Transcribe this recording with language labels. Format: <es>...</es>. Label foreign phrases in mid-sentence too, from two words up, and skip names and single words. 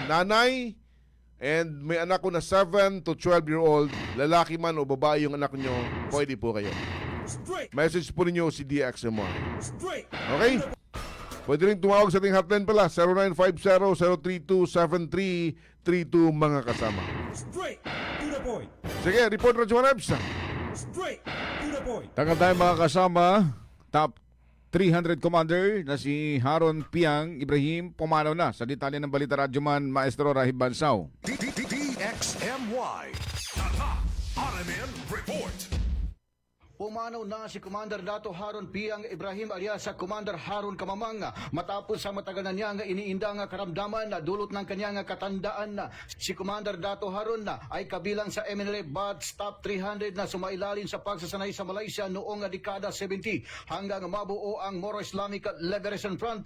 <tl>Nanay, and may anak ko na 7 to 12-year-old, lalaki man o babae yung anak nyo, pwede po kayo. Message po ninyo si DXMY. Okay? Pwede rin tumawag sa ating hotline pala, 0950-032-7332 mga kasama.</tl> <en>Straight to the point.</en> <tl>Sige, report Radyo Rebs.</tl> <en>Straight to the point.</en> <tl>Tagal tayo mga kasama, top 300 Commander na si Haron Piang Ibrahim pumanaw na sa detalye ng Balita Radyoman Maestro Rahib Bansao. DXMY Tatak RMN Report. Pumanaw na si Commander Dato Haron Piang Ibrahim alias sa Commander Haron Kamamang matapos sa matagal na niyang iniindang karamdaman na dulot ng kanyang katandaan. Si Commander Dato Haron ay kabilang sa MNLA Bats Top 300 na sumailalim sa pagsasanay sa Malaysia noong dekada 70 hanggang mabuo ang Moro Islamic Liberation Front.</tl>